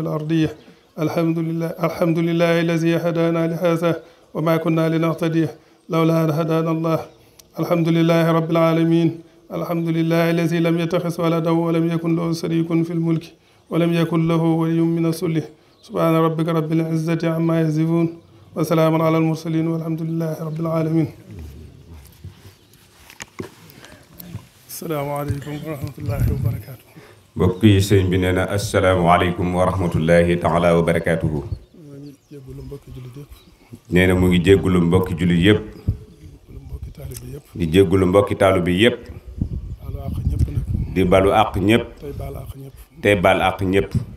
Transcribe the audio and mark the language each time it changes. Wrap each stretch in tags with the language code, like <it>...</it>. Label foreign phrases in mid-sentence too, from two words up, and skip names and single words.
<ar>الأرضية الحمد لله الذي هدانا لهذا وما كنا لنهتدي لولا أن هدانا الله الحمد لله رب العالمين الحمد لله الذي لم يتخذ ولدا ولم يكن له شريك في الملك ولم يكن له ولي من الذل سبحان ربك رب العزة عما يصفون وسلام على المرسلين والحمد لله رب العالمين السلام عليكم ورحمة الله وبركاته</ar> <wo>mbokk yi sëñ bi nee na</wo> <ar>السلام عليكم ورحمة الله تعالى وبركاته.</ar> <wo>nee na mu ngi jéggulu mbokki jullit yëpp. di jéggulu mbokki taalu bi yëpp. di balu àq ñëpp. tey bal àq ñëpp.</wo>